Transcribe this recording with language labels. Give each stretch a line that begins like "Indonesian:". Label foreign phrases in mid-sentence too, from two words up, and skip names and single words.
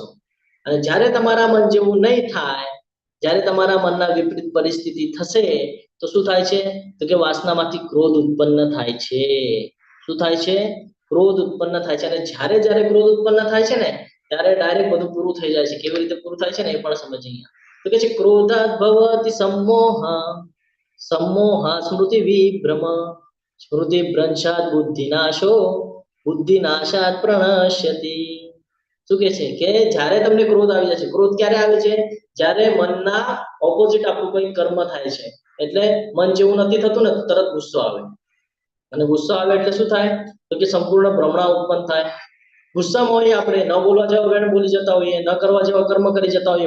Gujarati: અને જ્યારે તમારા મન જેવું નહીં થાય, જ્યારે તમારા મનના વિપરીત પરિસ્થિતિ થશે તો શું થાય છે? તો કે વાસનામાંથી ક્રોધ ઉત્પન્ન થાય છે. શું થાય છે? ક્રોધ ઉત્પન્ન થાય છે. અને જ્યારે ક્રોધ ઉત્પન્ન થાય છે ને ત્યારે ડાયરેક્ટ બધું પૂરું થઈ જાય છે. કેવી રીતે પૂરું થાય છે ને એ પણ સમજીએ. તો કે છે
Sanskrit: क्रोधात भवति सम्मोह स्मृति विभ्रम स्मृति भ्रंशात बुद्धिनाशात प्रणश्यति.
Gujarati: શું કે છે કે જ્યારે તમને ક્રોધ આવી જાય છે, ક્રોધ ક્યારે આવે છે? જ્યારે મનના ઓપોઝિટ આપણું કોઈ કર્મ થાય છે. એટલે મન જેવું નથી થતું ને તરત ગુસ્સો આવે. અને ગુસ્સો આવે એટલે શું થાય? તો કે સંપૂર્ણ ભ્રમણા ઉત્પન્ન થાય. ગુસ્સામાં હોઈએ આપણે, ન બોલવા જેવા વેણ બોલી જતા હોઈએ, ન કરવા જેવા કર્મ કરી જતા હોઈએ.